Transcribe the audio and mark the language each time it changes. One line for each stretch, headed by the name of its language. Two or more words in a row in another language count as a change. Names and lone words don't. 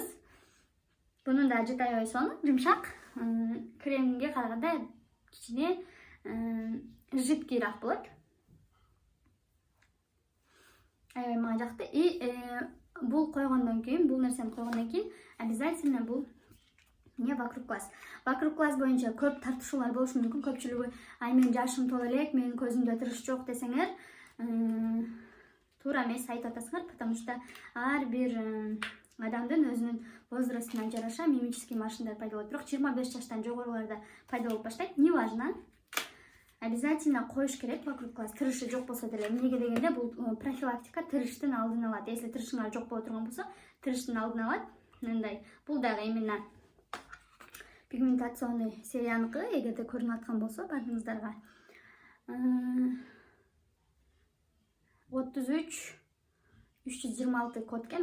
Kyrgyz: Бунун да жыт аябай сонун, жумшак. Кремге караганда кичине жидкийраак болот. Аябай мага жакты. И бул койгондон кийин, бул нерсени койгондон кийин обязательно бул
Russian: не вокруг глаз. Вокруг глаз
Kyrgyz: боюнча көп тартышуулар болушу мүмкүн. Көпчүлүгү ай менин жашым толо элек, менин көзүмдө тырыш жок десеңер, туура эмес айтып атасыңар, потому что ар бир адамдын өзүнүн возрастына жараша мимический машиндар пайда болот. Бирок 25 жаштан жогоруларда пайда болуп баштайт. Неважно. Обязательно коюш керек
Russian: вокруг глаз.
Kyrgyz: Тырышы жок болсо деле. Эмнеге дегенде бул профилактика тырыштын алдын алат. Если тырышыңар жок боло турган болсо, тырыштын алдын алат. Мындай. Бул дагы
Russian: именно пигментационный
Kyrgyz: серияныкы, эгерде көрүнүп аткан болсо бардыгыңыздарга. 33 326 код экен.